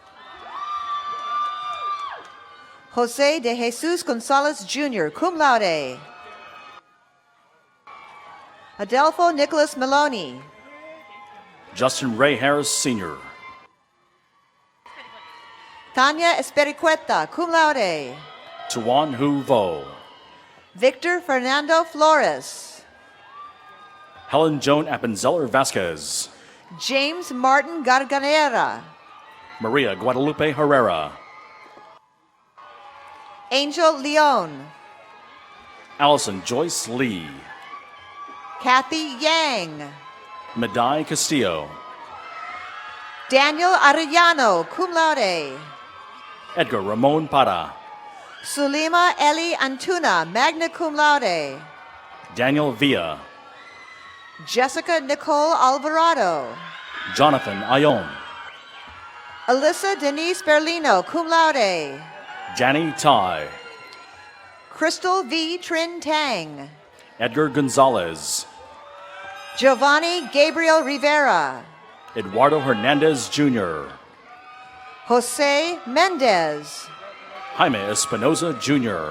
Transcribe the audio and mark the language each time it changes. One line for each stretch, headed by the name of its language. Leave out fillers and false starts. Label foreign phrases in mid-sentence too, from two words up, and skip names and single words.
English: Jose de Jesus Gonzalez Jr.,
Latin: cum laude.
English: Adelfo Nicholas Maloney. Justin Ray Harris Sr. Tanya Espericueta,
Latin: cum laude.
English: Tuan Hu Vo. Victor Fernando Flores. Helen Joan Appenzeller Vasquez. James Martin Garganera. Maria Guadalupe Herrera. Angel Leon. Allison Joyce Lee. Kathy Yang. Madai Castillo. Daniel Arellano,
Latin: cum laude.
English: Edgar Ramon Para. Sulima Eli Antuna,
Latin: magna cum laude.
English: Daniel Villa. Jessica Nicole Alvarado. Jonathan Ayon. Alyssa Denise Berlino,
Latin: cum laude.
English: Danny Tai. Crystal V. Trin Tang. Edgar Gonzalez. Giovanni Gabriel Rivera. Eduardo Hernandez Jr. Jose Mendez. Jaime Espinoza Jr.